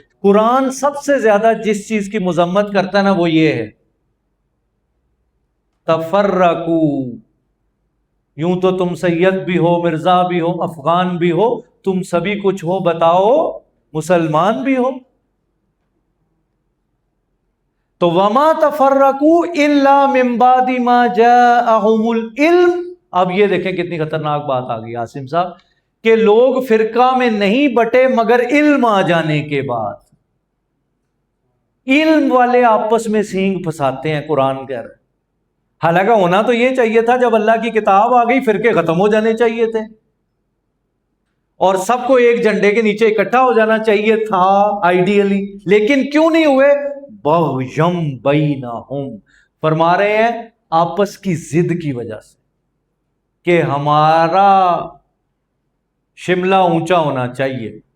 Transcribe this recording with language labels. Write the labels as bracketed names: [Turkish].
[Urdu] قرآن سب سے زیادہ جس چیز کی مذمت کرتا ہے نا وہ یہ ہے تفرقوا. یوں تو تم سید بھی ہو, مرزا بھی ہو, افغان بھی ہو, تم سبھی کچھ ہو, بتاؤ مسلمان بھی ہو. [Arabic] تو وما تفرقوا الا من بعد ما جاءهم العلم. [Urdu] اب یہ دیکھیں کتنی خطرناک بات آ گئی عاصم صاحب, کہ لوگ فرقہ میں نہیں بٹے مگر علم آ جانے کے بعد. علم والے آپس میں سینگ پھنساتے ہیں قرآن کہہ رہے. حالانکہ ہونا تو یہ چاہیے تھا جب اللہ کی کتاب آ گئی فرقے ختم ہو جانے چاہیے تھے اور سب کو ایک جھنڈے کے نیچے اکٹھا ہو جانا چاہیے تھا آئیڈیلی, لیکن کیوں نہیں ہوئے؟ [Arabic] بغیم بینہم, [Urdu] فرما رہے ہیں آپس کی ضد کی وجہ سے کہ ہمارا شملہ اونچا ہونا چاہیے.